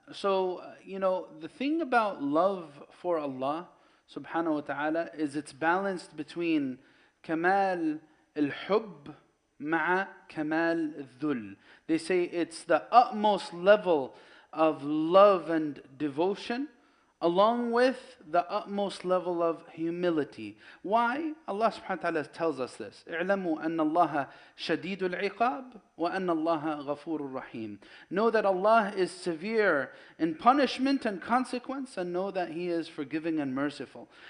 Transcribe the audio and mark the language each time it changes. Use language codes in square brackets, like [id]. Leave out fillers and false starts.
[en] So, the thing about love for Allah subhanahu wa ta'ala is it's balanced between kamal al-hubb ma'a kamal al-dhul. They say it's the utmost level of love and devotion along with the utmost level of humility. Why? Allah subhanahu wa ta'ala tells us this. [ar] اعلموا أن الله شديد العقاب وأن الله غفور رحيم. [en] Know that Allah is severe in punishment and consequence, and know that He is forgiving and merciful.